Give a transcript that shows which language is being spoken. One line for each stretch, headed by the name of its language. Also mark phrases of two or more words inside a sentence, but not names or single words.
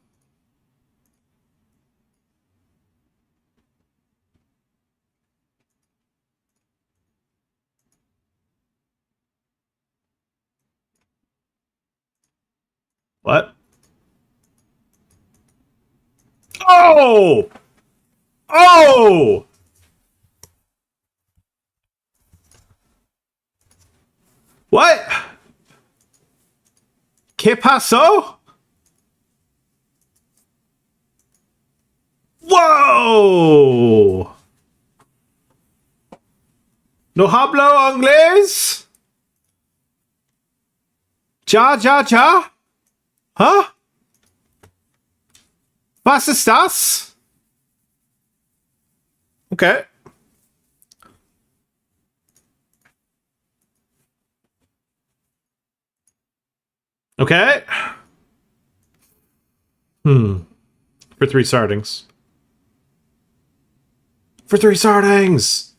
English: What? Oh! Oh! What?
Spanish: ¿Qué pasó? Whoa! No hablo inglés?
German: Ja, ja, ja? Huh? Was ist das?
English: Okay. Okay. For 3 startings. For 3 startings!